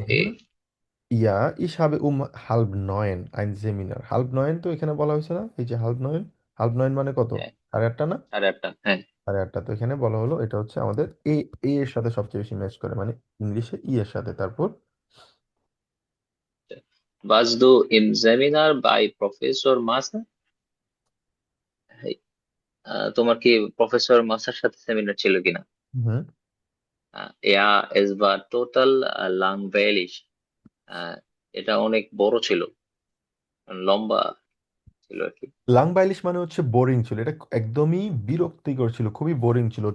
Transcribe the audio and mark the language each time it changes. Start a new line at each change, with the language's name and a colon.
German: গেল ইয়া ich habe halb neun ein Seminar। halb neun
Bangla: তো এখানে বলা হয়েছে না, এই যে halb neun মানে কত? হ্যাঁ, সাড়ে আটটা না? 8:30, হ্যাঁ। সাড়ে আটটা, তো এখানে বলা হলো এটা হচ্ছে আমাদের এ, এ এর সাথে সবচেয়ে বেশি ম্যাচ করে, মানে ইংলিশে ই এর সাথে। তারপর
German: Warst du im Seminar bei Professor Master?
Bangla: হ্যাঁ, তোমার কি প্রফেসর মাসার সাথে সেমিনার ছিল কিনা? হুম,
German: es war total langweilig.
Bangla: আহ, এটা অনেক বড় ছিল, লম্বা ছিল আর কি। লাংবাইলিশ মানে হচ্ছে বোরিং ছিল, এটা একদমই বিরক্তিকর ছিল, খুবই বোরিং ছিল।